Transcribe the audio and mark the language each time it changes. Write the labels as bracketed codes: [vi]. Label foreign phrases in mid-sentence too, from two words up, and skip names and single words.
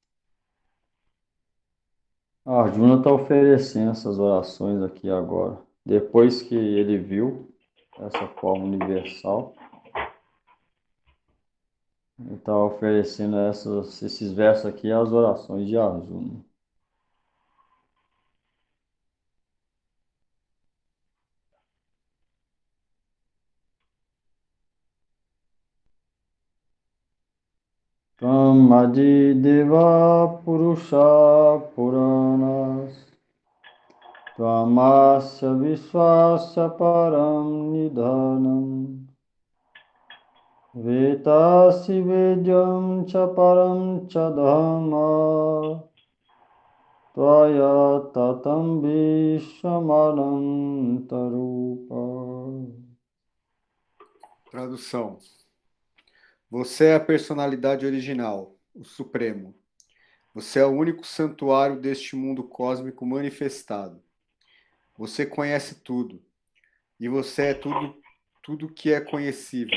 [pt] A Arjuna está oferecendo essas orações aqui agora. Depois que ele viu essa forma universal, ele está oferecendo esses versos aqui as orações de Arjuna. [sa] Tvam Adi Deva Purusha Puranas Tvamasya Vishwasya Param Nidhanam Vetasi Vedyam Cha Param Cha Dhamma Tvaya Tatam Vishwamanantarupa. [pt] Tradução. Você é a personalidade original, o Supremo. Você é o único santuário deste mundo cósmico manifestado. Você conhece tudo. E você é tudo que é conhecível.